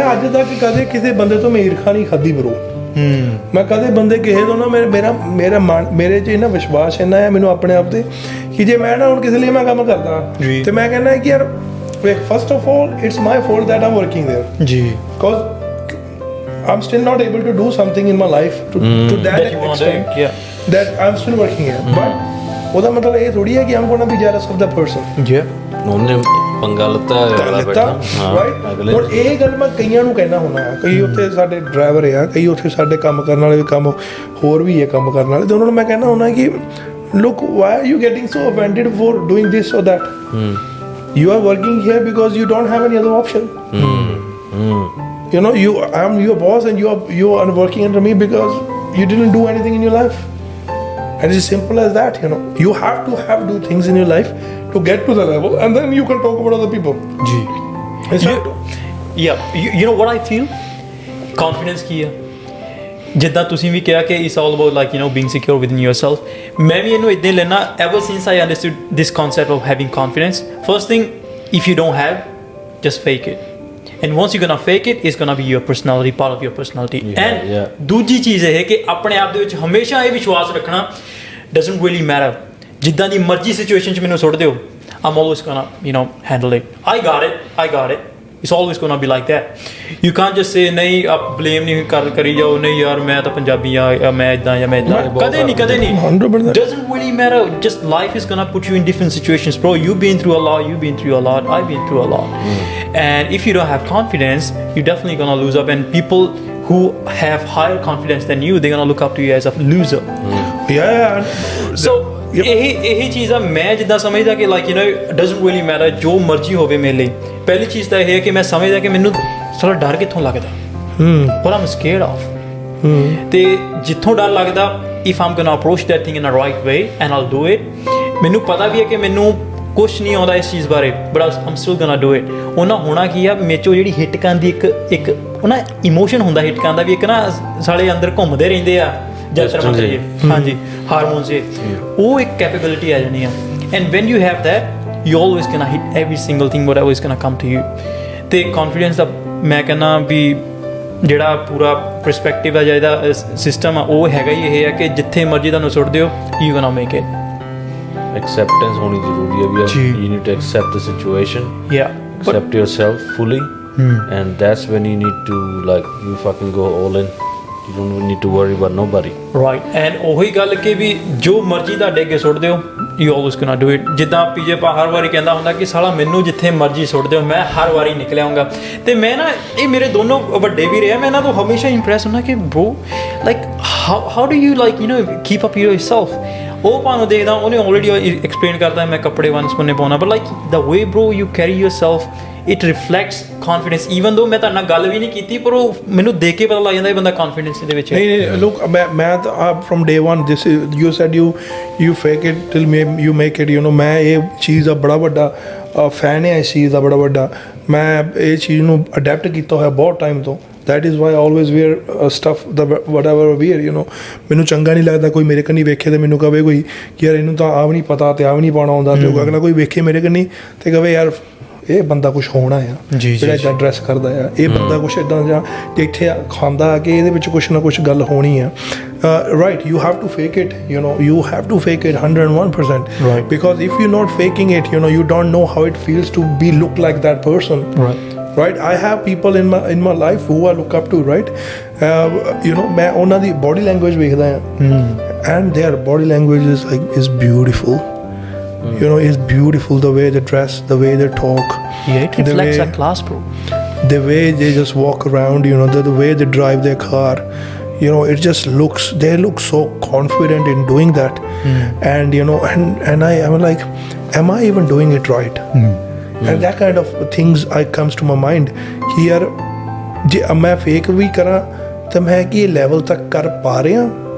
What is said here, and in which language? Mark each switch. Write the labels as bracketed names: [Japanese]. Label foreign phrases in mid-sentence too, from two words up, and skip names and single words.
[Punjabi] ਅੱਜ ਤੱਕ ਕਦੇ ਕਿਸੇ ਬੰਦੇ ਤੋਂ ਮੈਂ ਈਰਖਾ ਨਹੀਂ ਖਾਧੀ ਬਰੋ। ਮੈਂ ਕਦੇ ਬੰਦੇ ਕਿਸੇ ਤੋਂ ਨਾ ਮੇਰੇ 'ਚ ਇਹਨਾਂ ਵਿਸ਼ਵਾਸ ਇੰਨਾ ਹੈ ਮੈਨੂੰ ਆਪਣੇ ਆਪ ਤੇ ਕਿ ਜੇ ਮੈਂ ਨਾ ਹੁਣ ਕਿਸੇ ਲਈ ਮੈਂ ਕੰਮ ਕਰਦਾ ਤੇ ਮੈਂ ਕਹਿੰਦਾ ਕਿ ਯਾਰ [English] first of all it's my fault that I'm working there [Punjabi] ਜੀ, [English] because I'm still not able to do something in my life to that extent that I'm still working here. [Punjabi] But ਉਹਦਾ ਮਤਲਬ ਇਹ ਥੋੜੀ ਹੈ ਕਿ [English] I'm gonna be jealous of the person. [Punjabi] ਉਹਨੇ ਪੰਗਾ ਲੱਤਾ ਰਾਈਟ। ਹੁਣ ਇਹ ਗੱਲ ਮੈਂ ਕਈਆਂ ਨੂੰ ਕਹਿਣਾ ਹੁੰਦਾ, ਕਈ ਉੱਥੇ ਸਾਡੇ ਡਰਾਈਵਰ ਆ, ਕਈ ਉੱਥੇ ਸਾਡੇ ਕੰਮ ਕਰਨ ਵਾਲੇ ਵੀ ਕੰਮ ਹੋਰ ਵੀ ਹੈ ਕੰਮ ਕਰਨ ਵਾਲੇ, ਤੇ ਉਹਨਾਂ ਨੂੰ ਮੈਂ ਕਹਿਣਾ ਹੁੰਦਾ ਕਿ [English] look, why are you getting so offended for doing this or that? You are working here because you don't have any other option. You know, I'm your boss and you are working under me because you didn't do anything in your life. And it's as simple as that, you know. You have to do things in your life to get to the level, and then you can talk about other people. You know what I feel? Confidence [Punjabi] ਕੀ ਆ, ਜਿੱਦਾਂ ਤੁਸੀਂ ਵੀ ਕਿਹਾ ਕਿ [English] it's all about like, you know, being secure within yourself. [Punjabi] ਮੈਂ ਵੀ ਇਹਨੂੰ ਇਦਾਂ ਲੈਣਾ, [English] ever since I understood this concept of having confidence. First thing, if you don't have, just fake it. And once you're gonna fake it, it's gonna be your personality, part of your personality. [Punjabi] And ਦੂਜੀ ਚੀਜ਼ ਇਹ ਕਿ ਆਪਣੇ ਆਪ ਦੇ ਵਿੱਚ ਹਮੇਸ਼ਾ ਇਹ ਵਿਸ਼ਵਾਸ ਰੱਖਣਾ, [English] doesn't really matter, [Punjabi] ਜਿੱਦਾਂ ਦੀ ਮਰਜ਼ੀ ਸਿਚੁਏਸ਼ਨ 'ਚ ਮੈਨੂੰ ਸੁੱਟ ਦਿਓ, [English] I'm always gonna, you know, handle it. I got it. it's always gonna be like that. You can't just say [Punjabi] ਨਹੀਂ ਆਪ blame ਨਹੀਂ ਕਰੀ ਜਾਓ ਨਹੀਂ ਯਾਰ ਮੈਂ ਤਾਂ ਪੰਜਾਬੀ ਆ ਮੈਂ ਇਦਾਂ ਜਾਂ ਮੈਂ ਇਦਾਂ ਕਦੇ ਨਹੀਂ [English] 100%. doesn't really matter. Just life is gonna put you in different situations, bro. You've been through a lot, I've been through a lot. And if you don't have confidence, you're definitely gonna lose up, and people who have higher confidence than you, they're gonna look up to you as a loser. Yeah. [Punjabi] So ਇਹੀ ਚੀਜ਼ ਆ ਮੈਂ ਜਿੱਦਾਂ ਸਮਝਦਾ ਕਿ [English] like you know doesn't really matter [Punjabi] ਜੋ ਮਰਜ਼ੀ ਹੋਵੇ ਮੇਰੇ ਲਈ ਪਹਿਲੀ ਚੀਜ਼ ਤਾਂ ਇਹ ਹੈ ਕਿ ਮੈਂ ਸਮਝਦਾ ਕਿ ਮੈਨੂੰ ਸਾਲਾ ਡਰ ਕਿੱਥੋਂ ਲੱਗਦਾ [English] what I'm scared of [Punjabi] ਤੇ ਜਿੱਥੋਂ ਡਰ ਲੱਗਦਾ [English] if I'm gonna approach that thing in a right way and I'll do it [Punjabi] ਮੈਨੂੰ ਪਤਾ ਵੀ ਹੈ ਕਿ ਮੈਨੂੰ ਕੁਛ ਨਹੀਂ ਆਉਂਦਾ ਇਸ ਚੀਜ਼ ਬਾਰੇ but [English] I'm still gonna do it [Punjabi] ਉਹਨਾਂ ਹੋਣਾ ਕੀ ਆ ਮੇਚੋ ਜਿਹੜੀ ਹਿੱਟ ਕਰਨ ਦੀ ਇੱਕ ਉਹਨਾਂ ਇਮੋਸ਼ਨ ਹੁੰਦਾ ਹਿੱਟ ਕਰਨ ਦਾ ਵੀ ਇੱਕ ਨਾ ਸਾਲੇ ਅੰਦਰ ਘੁੰਮਦੇ ਰਹਿੰਦੇ ਆ ਜਦ ਕਰੀਏ ਹਾਂਜੀ ਹਾਰਮੋਨਸ ਦੇ ਉਹ ਇੱਕ ਕੈਪੇਬਿਲਿਟੀ ਆ ਜਾਣੀ ਆ [English] and when you have that you always can hit every single thing whatever is can come to you [Punjabi] ਤੇ ਕੌਨਫੀਡੈਂਸ ਦਾ ਮੈਂ ਕਹਿੰਦਾ ਵੀ ਜਿਹੜਾ ਪੂਰਾ ਪਰਸਪੈਕਟਿਵ ਆ ਜਾਂ ਇਹਦਾ ਸਿਸਟਮ ਆ ਉਹ ਹੈਗਾ ਹੀ ਇਹ ਆ ਕਿ ਜਿੱਥੇ ਮਰਜ਼ੀ ਤੁਹਾਨੂੰ ਸੁੱਟ ਦਿਓ [English] you gonna make it acceptance [Punjabi] ਹੋਣੀ ਜ਼ਰੂਰੀ ਹੈ ਵੀ [English] you need to accept the situation accept yourself fully and that's when you need to like you fucking go all in you don't need to worry about nobody right and [Punjabi] ਉਹੀ ਗੱਲ ਕਿ ਵੀ ਜੋ ਮਰਜ਼ੀ ਤੁਹਾਡੇ ਅੱਗੇ ਸੁੱਟ ਦਿਓ [English] you always gonna do it [Punjabi] ਜਿੱਦਾਂ ਪੀਜੇ ਪਾ ਹਰ ਵਾਰੀ ਕਹਿੰਦਾ ਹੁੰਦਾ ਕਿ ਸਾਲਾ ਮੈਨੂੰ ਜਿੱਥੇ ਮਰਜ਼ੀ ਸੁੱਟ ਦਿਓ ਮੈਂ ਹਰ ਵਾਰੀ ਨਿਕਲ ਆਉਂਗਾ ਤੇ ਮੈਂ ਨਾ ਇਹ ਮੇਰੇ ਦੋਨੋਂ ਵੱਡੇ ਵੀ ਰਹੇ ਮੈਂ ਇਹਨਾਂ ਤੋਂ ਹਮੇਸ਼ਾ ਇੰਪ੍ਰੈਸ ਹੁੰਦਾ ਕਿ [English] bro like how do you like you know keep up yourself [Punjabi] ਉਹ ਭਾਵੇਂ ਦੇਖਦਾ ਉਹਨੇ [English] already explain [Punjabi] ਕਰਦਾ ਮੈਂ ਕੱਪੜੇ ਵਨ ਸਪੁੰਨੇ ਪਾਉਣਾ [English] but like the way bro you carry yourself it reflects confidence even though [Punjabi] ਮੈਂ ਤੁਹਾਡੇ ਨਾਲ ਗੱਲ ਵੀ ਨਹੀਂ ਕੀਤੀ ਪਰ ਉਹ ਮੈਨੂੰ ਦੇਖ ਕੇ ਪਤਾ ਲੱਗ ਜਾਂਦਾ ਇਹ ਬੰਦਾ confidence ਦੇ ਵਿੱਚ ਹੈ ਨਹੀਂ look ਮੈਂ ਤਾਂ [English] from day one this is you said you fake it till you make it you know [Punjabi] ਮੈਂ ਇਹ ਚੀਜ਼ ਦਾ ਬੜਾ ਵੱਡਾ ਫੈਨ ਹੈ ਇਸ ਚੀਜ਼ ਦਾ ਬੜਾ ਵੱਡਾ ਮੈਂ ਇਹ ਚੀਜ਼ ਨੂੰ ਅਡੈਪਟ ਕੀਤਾ ਹੋਇਆ ਬਹੁਤ ਟਾਈਮ ਤੋਂ [English] that is why I always wear stuff whatever I wear you know [Punjabi] ਮੈਨੂੰ ਚੰਗਾ ਨਹੀਂ ਲੱਗਦਾ ਕੋਈ ਮੇਰੇ ਕੰਨੀ ਵੇਖੇ ਤੇ ਮੈਨੂੰ ਕਹੇ ਕੋਈ ਕਿ ਯਾਰ ਇਹਨੂੰ ਤਾਂ ਆ ਵੀ ਨਹੀਂ ਪਤਾ ਤੇ ਆ ਵੀ ਨਹੀਂ ਪਾਉਣਾ ਆਉਂਦਾ ਤੇ ਅਗਲਾ ਕੋਈ ਵੇਖੇ ਮੇਰੇ ਕੰਨੀ ਤੇ ਕਹੇ ਯਾਰ ਇਹ ਬੰਦਾ ਕੁਛ ਹੋਣਾ ਆ ਜਿਹੜਾ ਇੱਦਾਂ ਡਰੈਸ ਕਰਦਾ ਆ ਇਹ ਬੰਦਾ ਕੁਛ ਇੱਦਾਂ ਜਾਂ ਇੱਥੇ ਖਾਂਦਾ ਕਿ ਇਹਦੇ ਵਿੱਚ ਕੁਛ ਨਾ ਕੁਛ ਗੱਲ ਹੋਣੀ ਆ [English] right you have to fake it you know you have to fake it 101% right because if you're not faking it you know you don't know how it feels to be look like that person right I have people in my life who I look up to right you know [Punjabi] ਮੈਂ ਉਹਨਾਂ ਦੀ [English] body language [Punjabi] ਵੇਖਦਾ ਆ [English] and their body language is beautiful you know it's beautiful the way they dress the way they talk it reflects a class bro the way they just walk around you know the way they drive their car you know it just looks they look so confident in doing that and you know and I'm like am I even doing it right and that kind of things comes to my mind [Punjabi] ਕਿ ਯਾਰ ਜੇ ਮੈਂ ਫੇਕ ਵੀ ਕਰਾਂ ਤਾਂ ਮੈਂ ਕੀ ਲੈਵਲ ਤੱਕ ਕਰ ਪਾ ਰਿਹਾ